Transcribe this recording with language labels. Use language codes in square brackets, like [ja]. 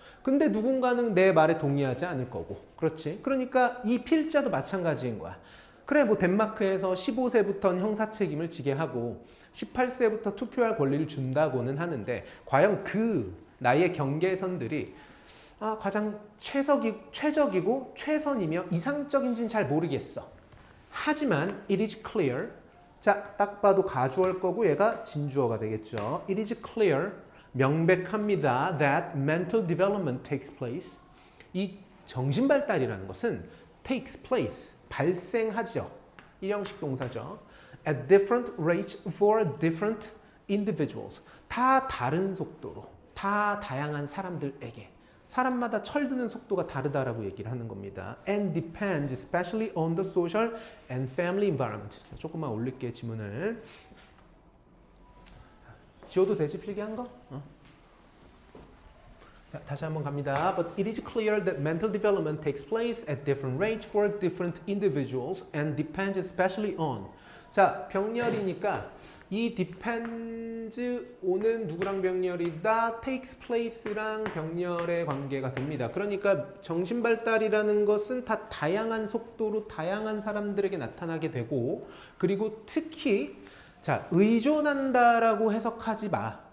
[ko] 근데 누군가는 내 말에 동의하지 않을 거고. 그렇지? 그러니까 이 필자도 마찬가지인 거야. 그래, 뭐 덴마크에서 15세부터는 형사 책임을 지게 하고 18세부터 투표할 권리를 준다고는 하는데 과연 그 나이의 경계선들이 가장 최적이고 최선이며 이상적인지는 잘 모르겠어. 하지만 [en] it is clear. [ko] 자, 딱 봐도 가주어일 거고 얘가 진주어가 되겠죠. [en] It is clear. [ko] 명백합니다. [en] That mental development takes place. [ko] 이 정신발달이라는 것은 [en] takes place. [ko] 발생하죠. 일형식 동사죠. [en] At different rates for different individuals. [ko] 다 다른 속도로, 다 다양한 사람들에게. 사람마다 철드는 속도가 다르다라고 얘기를 하는 겁니다. [en] And depends especially on the social and family environment. [ko] 조금만 올릴게 지문을. 지워도 되지 필기한 거? 자, 다시 한번 갑니다. [en] But it is clear that mental development takes place at different rates for different individuals and depends especially on. [ko] 자, 병렬이니까 이 [en] depends on [ko] 은 누구랑 병렬이다? [en] takes place [ko] 랑 병렬의 관계가 됩니다. 그러니까 정신발달이라는 것은 다 다양한 속도로 다양한 사람들에게 나타나게 되고 그리고 특히 자, 의존한다라고 해석하지 마.